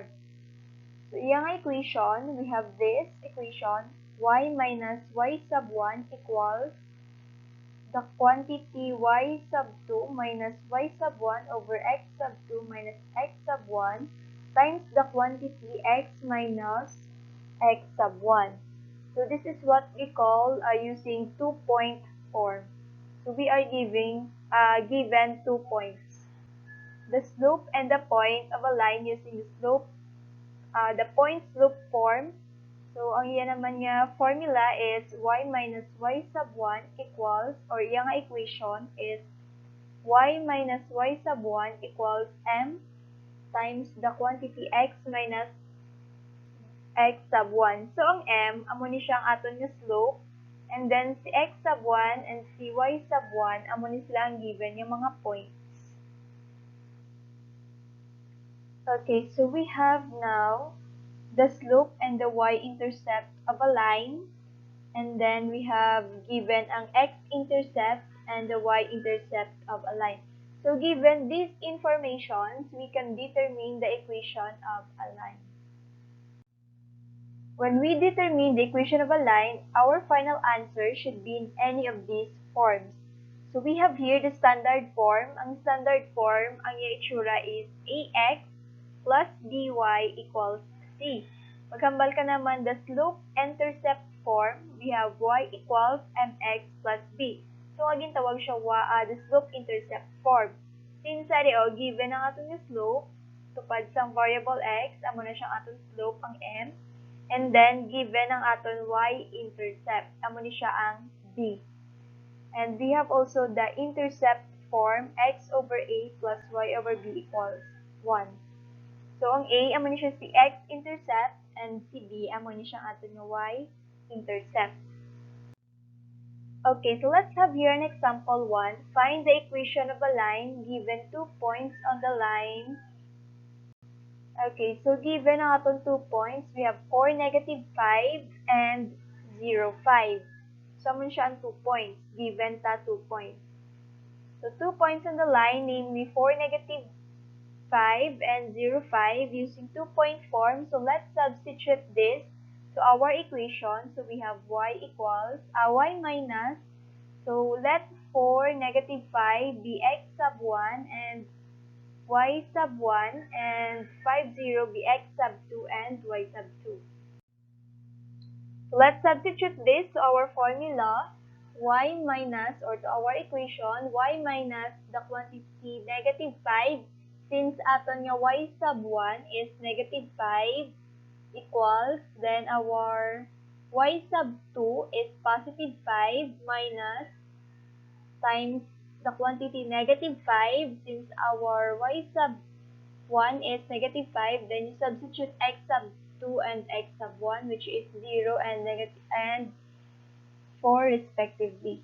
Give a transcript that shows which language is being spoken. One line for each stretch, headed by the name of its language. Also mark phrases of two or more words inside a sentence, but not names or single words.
English: So, yung equation, we have this equation, y minus y sub 1 equals the quantity y sub 2 minus y sub 1 over x sub 2 minus x sub 1 times the quantity x minus x sub 1. So, this is what we call using 2-point form. So, we are given 2 points. The slope and the point of a line using the point slope form. So,
Hiligaynon: ang yan naman niya
English: formula is y minus y sub 1 equals, or yung equation is y minus y sub 1 equals m times the quantity x minus x sub 1. So,
Hiligaynon: ang m, amo ni siyang aton nga
English: slope, and then si x sub 1 and si y sub 1,
Hiligaynon: amo ni sila ang
English: given yung mga points. Okay, so we have now the slope and the y-intercept of a line, and then we have given ang x-intercept and the y-intercept of a line. So given these informations, we can determine the equation of a line. When we determine the equation of a line, our final answer should be in any of these forms. So we have here the standard form. Ang standard form,
Hiligaynon: ang itsura
English: is ax plus by equals c.
Hiligaynon: Maghambal ka naman
English: the slope-intercept form, we have y equals mx plus b. So,
Hiligaynon: aging tawag siya
English: the slope-intercept form. Since given ang atong slope, tupad sa variable x,
Hiligaynon: amo na siyang atong
English: slope, ang m. And then, given ang atong y-intercept,
Hiligaynon: amo ni siya ang
English: b. And we have also the intercept form, x over a plus y over b equals 1. So,
Hiligaynon: ang A, amo ni siya si x-intercept, and si B, amo ni siyang ato nga y-intercept.
English: Okay, so let's have here an example 1. Find the equation of a line given 2 points on the line. Okay, so given
Hiligaynon: ang atong
English: 2 points, we have 4, negative 5, and 0, 5. So,
Hiligaynon: amo siya ang 2 points, given ta 2 points.
English: So, 2 points on the line, namely 4, negative 5 and 0, 5 using 2-point form. So let's substitute this to our equation. So we have y equals y minus. So let 4 negative 5 be x sub 1 and y sub 1, and 5 0 be x sub 2 and y sub 2. So let's substitute this to our formula, y minus, or to our equation, y minus the quantity negative 5. Since
Hiligaynon: aton nga
English: y sub 1 is negative 5 equals, then our y sub 2 is positive 5 minus times the quantity negative 5. Since our y sub 1 is negative 5, then you substitute x sub 2 and x sub 1, which is 0 and negative and 4 respectively.